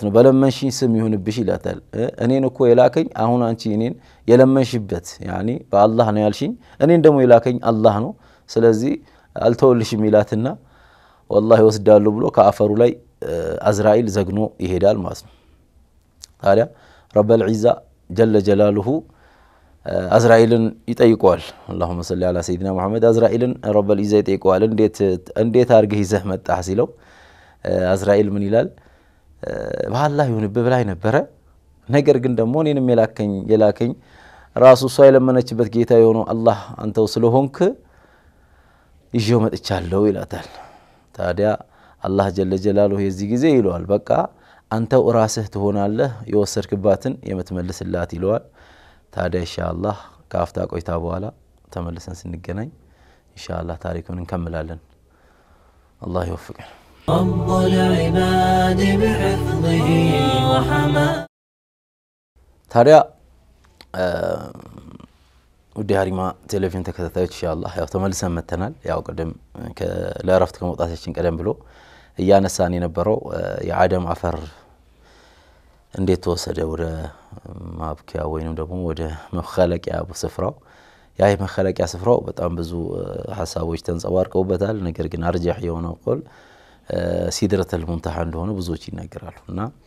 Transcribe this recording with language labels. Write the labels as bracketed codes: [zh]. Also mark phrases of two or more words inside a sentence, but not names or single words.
[am] ነው በለመንሽኝ ስም ይሁንብሽ ይላታል እኔን እኮ የላከኝ አሁን አንቺ እኔን የለመንሽበት ያኒ በአላህ ነው ያልሽኝ እኔን ደግሞ የላከኝ አላህ ነው ስለዚህ አልተወልሽም ይላትና والله ወስዳሉ ብሎ ከአፈሩ ላይ አዝራኢል ዘግኖ ይሄዳል ማለት ነው ታዲያ [ar] رب العزة جل جلاله [am] አዝራኢልን ይጠይቀዋል [ar] اللهم صل على سيدنا [am] محمد አዝራኢልን [ar] رب العزة [am] ይጠይቀዋል እንዴት አርገህ ይዘህ መጣህ ሲለው አዝራኢል ምን ይላል በአላህ ይሁንብህ ብላይ ነበር ነገር ግን ደግሞ እኔንም የላከኝ ራሱ እሷ የለመነችበት ጌታ የሆነው አላህ አንተው ስለሆንክ ይዤው መጥቻለሁ ይላታል ታዲያ አላህ [ar] جل جلاله [am] የዚህ ጊዜ ይለዋል በቃ አንተው ራስህ ትሆናለህ የወሰድክባትን የምትመልስላት ይለዋል ታዲያ ኢንሻአላህ ካፍታ ቆይታ በኋላ ተመልሰን ስንገናኝ ኢንሻአላህ ታሪኩን እንከምላለን አላህ ይወፍቀን [ar] رب العباد بحفظه وحماه [am] ታዲያ ወዲ ሀሪማ ቴሌቪዥን ተከታታዮች ኢንሻአላህ ያው ተመልሰን መተናል ያው ቀደም ለአረፍት ከመውጣታችን ቀደም ብሎ እያነሳን የነበረው የአደም አፈር እንዴት ተወሰደ ወደ ማብቂያ ወይንም ደግሞ ወደ መخለቂያ ስፍራው ያ የመخለቂያ ስፍራው በጣም ብዙ ሐሳቦች ተንጸባርቀውበታል ነገር ግን አርጃህ የሆነው [ar] قول سدرة المنتهى [am] እንደሆነ ብዙዎች ይናገራሉና